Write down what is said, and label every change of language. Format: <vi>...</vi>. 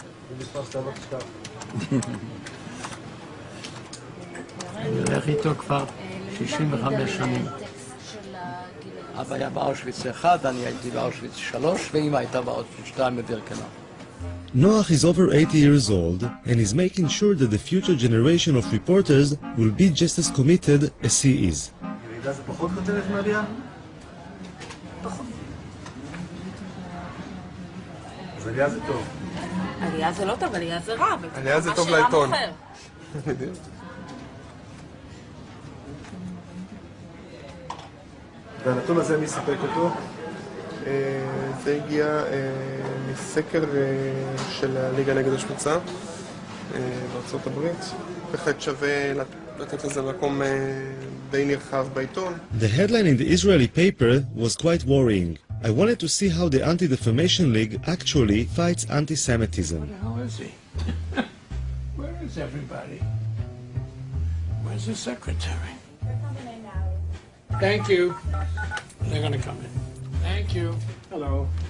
<he>זה מספר שאתה לא תשכח. אני הולך איתו כבר 65 שנים. אבא היה באושוויץ 1, אני הייתי באושוויץ 3, ואמא הייתה באושוויץ 2 בבירקנאו.</he> <en>Noach is over 80 years old and is making sure that the future generation of reporters will be just as committed as he is.</en> <he>ירידה זה פחות חותרת מעלייה? פחות. אז עלייה זה טוב. עלייה זה לא טוב, עלייה זה רע. עלייה זה טוב לעיתון. והנתון הזה מי סיפק אותו? זה הגיע מסקר של הליגה נגד השמצה בארצות הברית. בהחלט שווה לתת לזה מקום די נרחב בעיתון.</he> <en>The headline in the Israeli paper was quite worrying. I wanted to see how the Anti-Defamation League actually fights anti-Semitism. How is he? Where is everybody? Where's the secretary? Thank you. They're going to come in. Thank you. Hello.</en>